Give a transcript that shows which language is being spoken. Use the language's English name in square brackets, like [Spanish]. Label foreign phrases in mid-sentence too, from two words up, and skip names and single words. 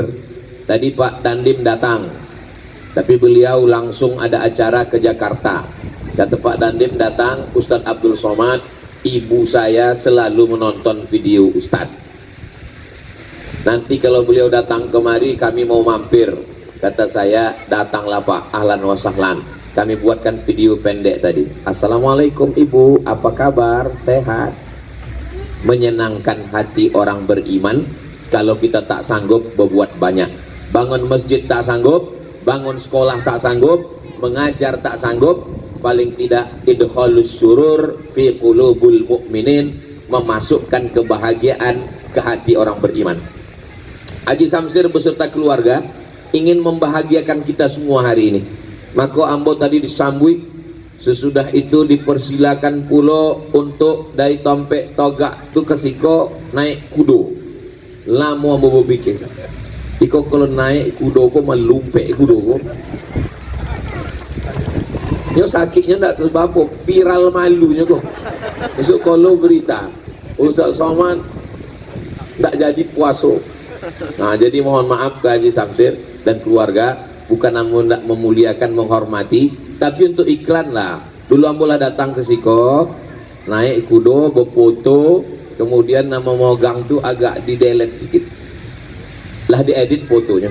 [Indonesian] Tadi Pak Dandim datang, tapi beliau langsung ada acara ke Jakarta. Kata Pak Dandim datang, Ustadz Abdul Somad, ibu saya selalu menonton video Ustadz. Nanti kalau beliau datang kemari kami mau mampir. Kata saya, datanglah Pak, [Arabic] أهلاً وسهلاً. [Indonesian] Kami buatkan video pendek tadi. Assalamualaikum ibu, apa kabar? Sehat? Menyenangkan hati orang beriman kalau kita tak sanggup berbuat banyak. Bangun masjid tak sanggup, bangun sekolah tak sanggup, mengajar tak sanggup, paling tidak [Arabic] إدخال السرور في قلوب المؤمنين, [Indonesian] memasukkan kebahagiaan ke hati orang beriman. Haji Samsir beserta keluarga ingin membahagiakan kita semua hari ini. [Minangkabau] Maka ambo tadi disambui, sesudah itu dipersilakan pulo untuk dari Tompek Togak tu ke Siko naik kudo. Lama ambo berpikir, iko kalau naik kudo ko melumpek kudo ko. Yo sakitnya ndak sebab viral malunya ko. Besok kalau berita Ustaz Somad ndak jadi puaso. [Indonesian] Nah, jadi mohon maaf ke Haji Samsir dan keluarga, bukan namun tidak memuliakan, menghormati, tapi untuk iklan lah. [Minangkabau] Dulu ambolah datang ke Siko, naik kudo, berfoto, kemudian nama mogang tu agak di-delete sedikit, lah diedit fotonya.